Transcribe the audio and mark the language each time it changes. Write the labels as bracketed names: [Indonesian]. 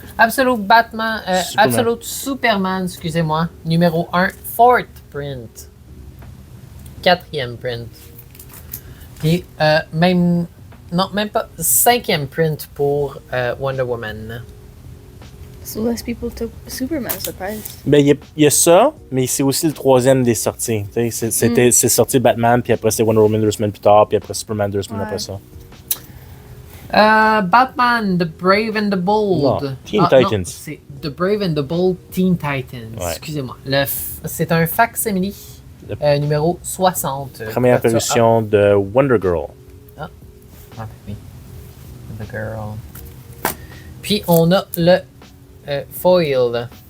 [French] Absolute Batman. Superman. Absolute Superman, excusez-moi. Numéro 1, [English] fourth print. [French] 4e print. Puis, même. Non, même pas. 5e print pour Wonder Woman. [English] So less people took Superman surprise. [French] Ben, il y a ça, mais c'est aussi le troisième des sorties. C'est sorti Batman, puis après c'est Wonder Woman 2 semaines plus tard, puis après Superman 2 semaines après ça. Batman, The Brave and the Bold. Non, Teen Titans. Non, c'est The Brave and the Bold Teen Titans. Ouais. Excusez-moi. C'est un facsimile numéro 60. Première apparition de Wonder Girl. Ah, oui. The Girl. Puis on a le foil.